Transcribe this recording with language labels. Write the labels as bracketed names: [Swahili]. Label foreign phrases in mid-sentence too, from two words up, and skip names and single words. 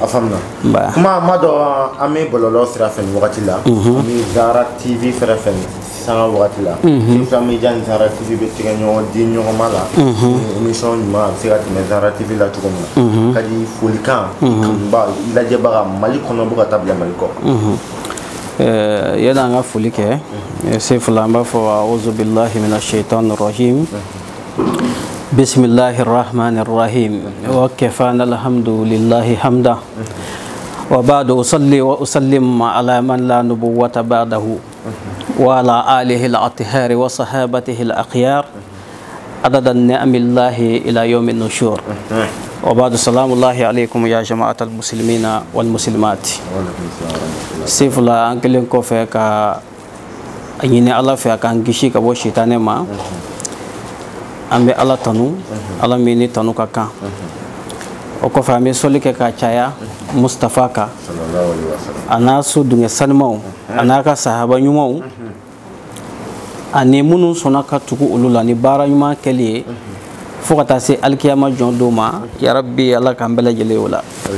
[Bambara] a faamuna kuma ma dɔ an bɛ bɔlɔlɔ sira fɛ nin wagati la an bɛ Zara TV fɛrɛ fɛ sanga wagati la Sefula Media ni Zara TV bɛ tigɛ ɲɔgɔn di ɲɔgɔn ma [French] la émission [Bambara] ɲuman a bɛ se ka tɛmɛ Zara TV la cogo min na ka di folikan kanuba lajɛbaga mali kɔnɔ bɔ ka taa bila mali kɔ. Yana an ka foli kɛ Sefula an b'a fɔ [Arabic] أعوذ بالله من الشيطان الرجيم بسم الله الرحمن الرحيم وكفانا الحمد لله حمدا وبعد أصلي وأسلم على من لا نبوة بعده وعلى آله الأطهار وصحابته الأخيار عدد نعم الله إلى يوم النشور. وبعد السلام الله عليكم يا جماعة المسلمين والمسلمات. [Bambara] Sefula an kelen kɔfɛ ka ɲini ala fɛ a k'an kisi ka bɔ sitanɛ ma an bɛ ala tanu ala min ni tanu ka kan o kɔfɛ an bɛ sɔli kɛ ka caya Mustafa kan a n'a so dungɛ sanumanw a n'a ka sahaba ɲumanw ani minnu sɔnna ka tugu olu la ni baara ɲuman kɛli ye fo ka taa se alikiyama jɔn don ma yarabi ala k'an bɛɛ lajɛlen o la.